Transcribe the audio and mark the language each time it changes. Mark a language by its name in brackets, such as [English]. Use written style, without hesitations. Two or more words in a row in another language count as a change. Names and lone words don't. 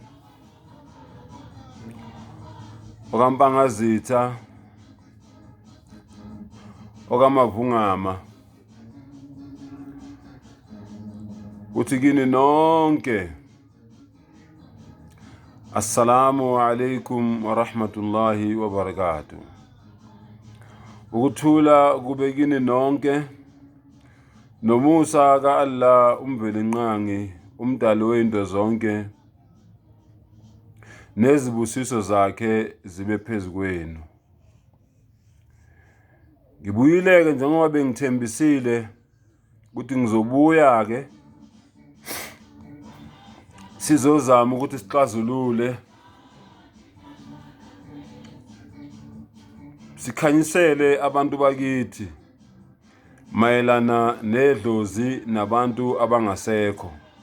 [Zulu] okampangazitha, okamavungama, uthi kini nonke [Arabic] السلام عليكم ورحمة الله وبركاته. [Zulu] Ukuthula kube kini nonke, nomusa ka Allah umvelinqangi, umdali weinto zonke, nezibusiso zakhe zibe phezu kwenu. Ngibuyileke njengoba bengithembisile ukuthi ngizobuya ke sizozama ukuthi sixazulule, sikhanyisele abantu bakithi mayelana nedlozi nabantu abangasekho.